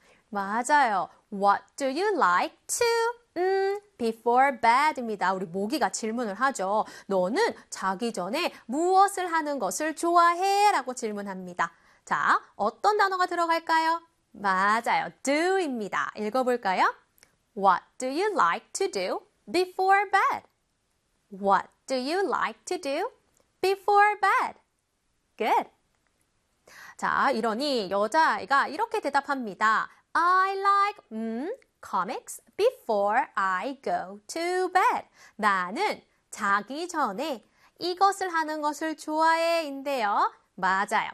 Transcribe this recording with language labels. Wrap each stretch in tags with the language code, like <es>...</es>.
<ko>맞아요.</ko> <en>What do you like to? Before bed입니다.</en> <ko>우리 모기가 질문을 하죠. 너는 자기 전에 무엇을 하는 것을 좋아해? 라고 질문합니다. 자, 어떤 단어가 들어갈까요? 맞아요. do입니다. 읽어볼까요?</ko> <en>What do you like to do before bed? What do you like to do before bed? Good.</en> <ko>자, 이러니 여자아이가 이렇게 대답합니다.</ko> <en>I like, comics before I go to bed.</en> <ko>나는 자기 전에 이것을 하는 것을 좋아해인데요. 맞아요.</ko>